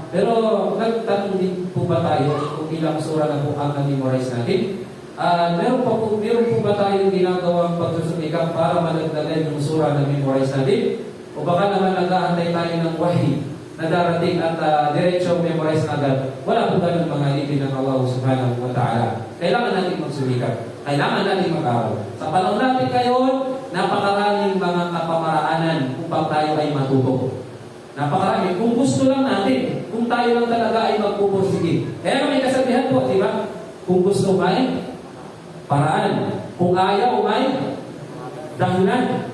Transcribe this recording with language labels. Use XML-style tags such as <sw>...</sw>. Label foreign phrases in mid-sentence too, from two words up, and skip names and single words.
<tl>Pero nagtanong din po ba tayo kung ilang surah na po ang na-memorize natin? Meron po ba tayong ginagawang pagsusumikap para madagdagan yung surah na memorize natin? O baka naman nag-aantay tayo ng wahi na darating at diretsyo memorize agad? Wala po ganun mga ibig ng Allah</tl> <ar>subhanahu wa ta'ala.</ar> <tl>Kailangan natin magsumikap. Kailangan natin mag-aral. Sa panahon natin ngayon, napakaraming mga kapamaraanan upang tayo ay matuto. Napakarami. Kung gusto lang natin, kung tayo lang talaga ay magpupursige. Kaya may kasabihan po, di ba? Kung gusto may paraan. Kung ayaw may dahilan.</tl>